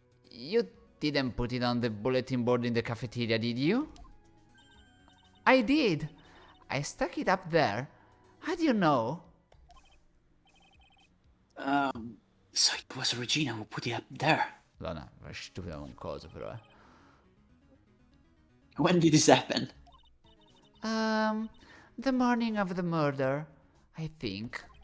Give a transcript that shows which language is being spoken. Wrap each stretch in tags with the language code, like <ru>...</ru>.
<en>You didn't put it on the bulletin board in the cafeteria, did you? I did. I stuck it up there. How do you know? So it was Regina who put it up there.</en> <it>Madonna, è stupido un coso però,</it> <en>When did this happen? The morning of the murder, I think.</en>